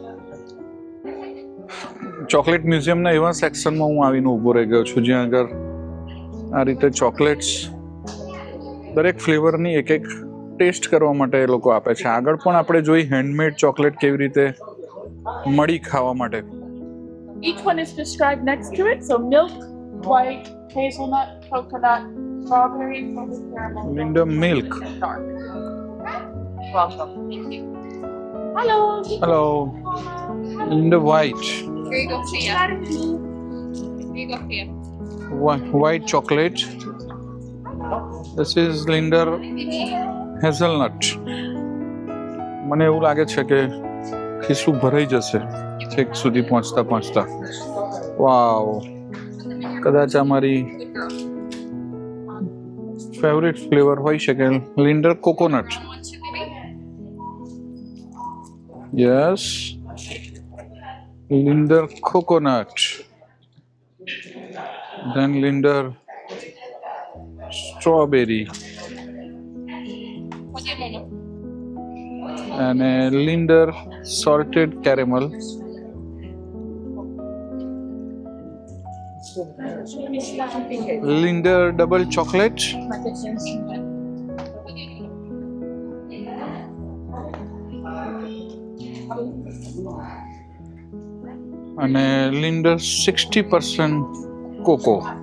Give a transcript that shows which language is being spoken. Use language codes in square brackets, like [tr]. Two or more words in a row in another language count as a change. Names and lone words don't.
[gu] ચોકલેટ મ્યુઝિયમના એવા સેક્શનમાં હું આવીને ઊભો રહી ગયો છું જ્યાં આગળ આ રીતે ચોકલેટ્સ દરેક ફ્લેવરની એક એક ટેસ્ટ કરવા માટે એ લોકો આપે છે. આગળ પણ આપણે જોઈ હેન્ડમેડ ચોકલેટ કેવી રીતે મળી ખાવા માટે. [en] Each one is described next to it. So milk, white, hazelnut, coconut, strawberry, salted caramel. Linda, milk. And dark. Welcome. Hello. Hello. Linda, white. Here you go, Tia. Here you go, Tia. White chocolate. This is Linda hazelnut. [gu] મને એવું લાગે છે કે ખિસ્સું ભરાઈ જશે છેક સુધી પહોંચતા પહોંચતા. વાવ. કદાચ આ મારી ફેવરિટ ફ્લેવર હોઈ શકે. લિન્ડર કોકોનટ. યસ, લિન્ડર કોકોનટ. [en] ધેન લિન્ડર strawberry and a Linder salted caramel [gu] લિન્ડર [en] double chocolate, [gu] અને લિન્ડર 60% કોકો.